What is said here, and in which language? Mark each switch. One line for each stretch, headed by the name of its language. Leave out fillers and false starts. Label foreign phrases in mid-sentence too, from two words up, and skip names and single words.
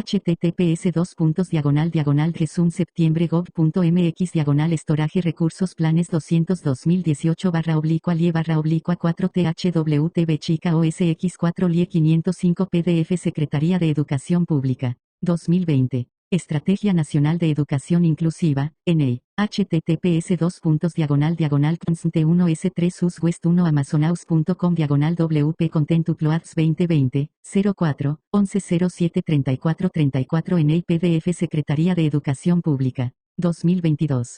Spanish: https://resumseptiembre.gov.mx estoraje recursos planes 200-2018//4THWTB chica OSX4 LIE 505 PDF Secretaría de Educación Pública. 2020. Estrategia Nacional de Educación Inclusiva, ENEI. https://const1s3 uswest1 amazonaus.com WP Content Uploads 2020, 04, 11073434 ENEI PDF Secretaría de Educación Pública. 2022.